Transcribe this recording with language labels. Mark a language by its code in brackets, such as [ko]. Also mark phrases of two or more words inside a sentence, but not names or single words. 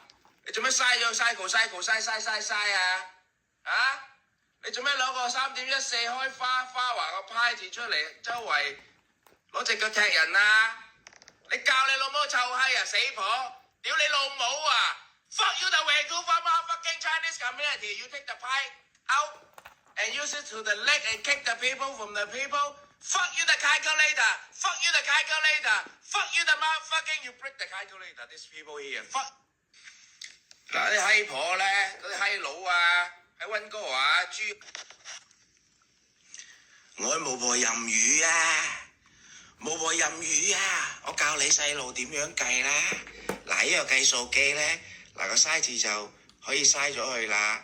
[yue] 你做咩嘥咗嘥啊？啊！你做咩攞個3.14開花華個派字出嚟，周圍攞隻腳踢人啊？你教你老母臭閪啊，死婆！屌你老母啊 [en] ！Fuck you the Vancouver motherfucking Chinese community! You take the pie out and use it to the leg and kick the people from the people. Fuck you the calculator! Fuck you the calculator! Fuck you the motherfucking you break the calculator! These people here. Fuck！ [yue] 嗱啲閪婆咧，嗰啲閪佬啊，喺溫哥華豬。我係巫婆任魚啊！巫婆任魚啊！我教你細路點樣計啦。嗱，呢個計數機咧，嗱個嘥字就可以嘥咗佢啦。